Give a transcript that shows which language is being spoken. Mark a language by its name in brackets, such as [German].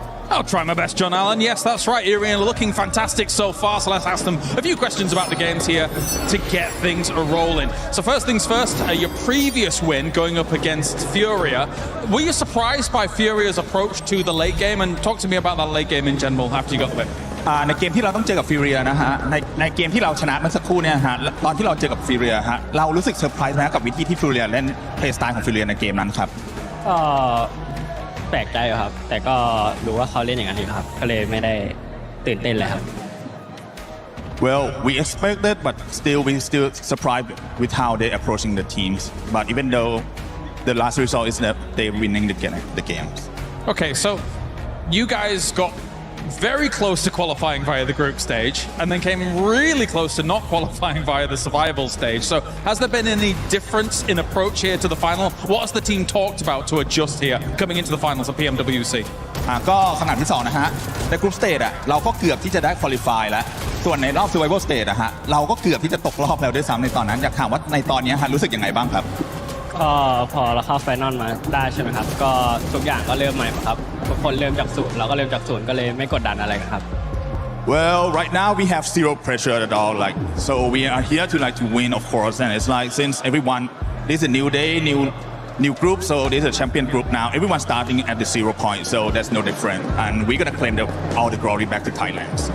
[English] I'll try my best, John Allen. Yes, that's right. E-Arena looking fantastic so far, so let's ask them a few questions about the games here to get things rolling. So first things first, your previous win going up against Furia. Were you surprised by Furia's approach to the late game? And talk to me about that late game in general after you got the win. [Thai] ในเกมที่เราต้องเจอกับฟิวเรียนะฮะในเกมที่เราชนะเมื่อสักครู่เนี่ยฮะตอนที่เราเจอกับฟิวเรียฮะเรารู้สึกเซอร์ไพรส์ไหมกับวิธีที่ฟิวเรียเล่นเพลย์สไตล์ของฟิวเรียในเกมนั้นครับ แปลกใจครับแต่ก็รู้ว่าเขาเล่นอย่างนั้นอยู่ครับก็เลยไม่ได้ตื่นเต้นเลยครับ [English] Well, we expected, but we still surprised with how they're approaching the teams. But even though the last result is that they're winning the games. Okay, so you guys got very close to qualifying via the group stage, and then came really close to not qualifying via the survival stage. So has there been any difference in approach here to the final? What has the team talked about to adjust here coming into the finals of PMWC? [Thai] ก็สนามที่2นะฮะในกรุ๊ปสเตจเราก็เกือบที่จะได้ควอลิฟายแล้วส่วนในรอบ Survival Stage เราก็เกือบที่จะตกรอบแล้วด้วยซ้ำในตอนนั้นอยากถามว่าในตอนนี้รู้สึกยังไงบ้างครับ ก็พอเราเข้าไฟนอลมาได้ใช่ไหมครับก็ทุกอย่างก็เริ่มใหม่ครับทุกคนเริ่มจากศูนย์เราก็เริ่มจากศูนย์ก็เลยไม่กดดันอะไรครับ [English] Well, right now we have zero pressure at all. Like, so we are here to win, of course. And it's like since everyone, this is a new day, new group. So this is a champion group now. Everyone's starting at the 0 point, so that's no different. And we're gonna claim all the glory back to Thailand.